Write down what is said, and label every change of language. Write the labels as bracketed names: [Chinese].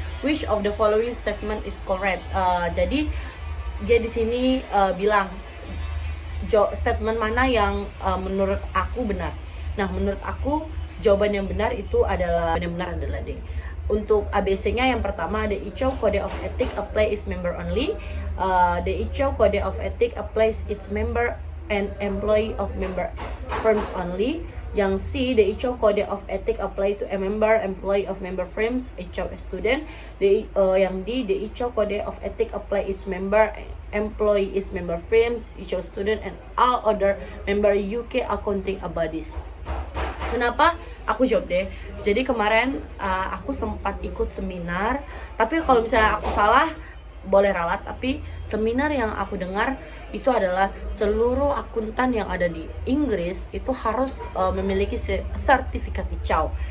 [English] which of the following statement is correct. [Indonesian] Jadi dia di sini bilang statement mana yang menurut aku benar. Nah, menurut aku jawaban yang benar itu adalah D. [English] Untuk ABC-nya yang pertama, the ICAO Code of Ethics apply its member only. The ICAO Code of Ethics applies its member and employee of member firms only. Yang C, the ICAO Code of Ethics apply to a member, employee of member firms, ICAO student. Yang D, the ICAO Code of Ethics apply its member, employee is member firms, ICAO student, and all other member UK accounting bodies. [Indonesian] Kenapa aku jawab deh? Jadi kemarin aku sempat ikut seminar, tapi kalau misalnya aku salah boleh ralat, tapi seminar yang aku dengar itu adalah seluruh akuntan yang ada di Inggris itu harus memiliki sertifikat ICAO.